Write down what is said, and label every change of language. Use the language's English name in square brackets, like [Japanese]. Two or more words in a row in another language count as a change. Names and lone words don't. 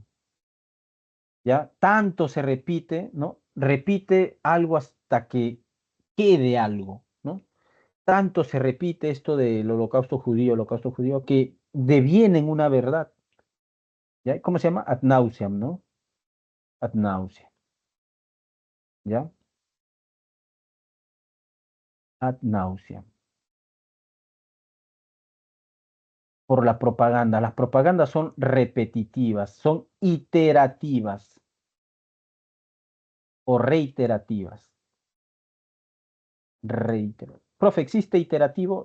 [Spanish] ¿Ya? Tanto se repite, ¿no? Repite algo hasta que quede algo, ¿no? Tanto se repite esto del holocausto judío, que deviene en una verdad. ¿Ya? ¿Cómo se llama? [Latin] Ad nauseam, ¿no? Ad nauseam. ¿Ya? Ad nauseam. [Spanish] Por la propaganda. Las propagandas son repetitivas, son iterativas o reiterativas. Profe, ¿existe iterativo?